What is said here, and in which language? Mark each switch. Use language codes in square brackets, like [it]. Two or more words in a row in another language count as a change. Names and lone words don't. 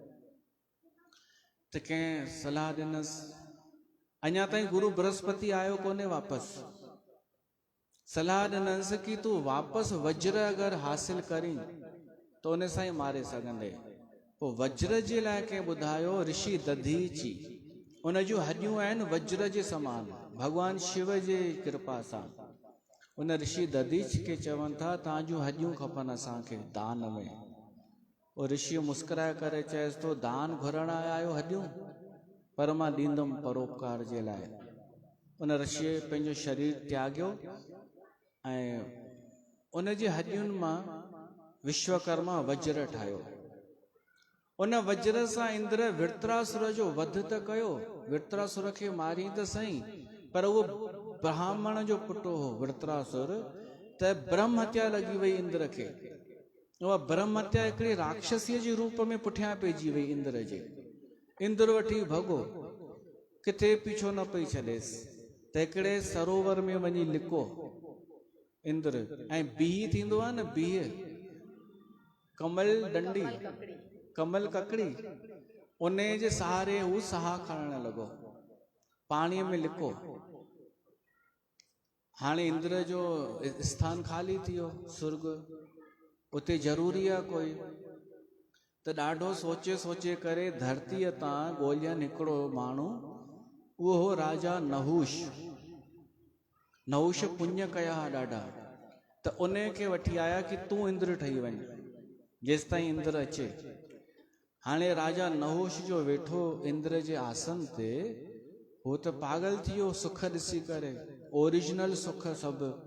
[sd] त कंहिं सलाह ॾिनसि, अञा ताईं गुरु बृहस्पति आयो कोन्हे वापसि। सलाह ॾिनसि कि तूं वापसि वज्र अगरि हासिल करीं त उन सां ई मारे सघंदे। पोइ वज्र जे लाइ कंहिं ॿुधायो ऋषि दधीची, उन जूं हॾियूं आहिनि वज्र जे समान, भॻवान शिव जे कृपा सां। उन ऋषि दधीच खे चवनि था तव्हां जूं हॾियूं खपनि असांखे दान में। उहो ऋषि मुस्कुराए करे चएसि थो दान घुरण आयो हॾियूं, पर मां ॾींदुमि परोपकार जे लाइ। उन ऋषिअ पंहिंजो शरीर त्यागियो ऐं उन जी हॾियुनि मां विश्वकर्मा वज्र ठाहियो। उन वज्र सां इंद्र वृत्रासुर जो वध त कयो, वृत्रासुर खे मारी त सही, पर उहो ब्राह्मण जो पुटु हो वृत्रासुर, त ब्रह्म हत्या लॻी वई इंद्र खे। उहा ब्रह्म हत्या हिकिड़ी राक्षसीअ जे रूप में पुठियां पइजी वई इंद्र जे। इंद्र वठी भॻो, किथे पीछो न पई छॾेसि, त हिकिड़े सरोवर में वञी लिको इंद्र। ऐं बीह थींदो आहे न, बीह कमल डंडी, कमल ककड़ी, उन जे सहारे हू साह खणण लॻो, पाणीअ में लिको। हाणे इंद्र जो स्थान खाली थी वियो, सुर्ग उते ज़रूरी आहे कोई। त ॾाढो सोचे सोचे करे धरतीअ तां ॻोल्हनि हिकिड़ो माण्हू, उहो हो राजा नहुष। नहुष पुण्य कया ॾाढा, त उन खे वठी आया कि तूं इंद्र ठही वञ जेसि ताईं इंद्र अचे। हाणे राजा नहुष जो वेठो इंद्र जे आसन ते, हो त पागल थी वियो सुख ॾिसी करे, ओरिजिनल सुख सभु।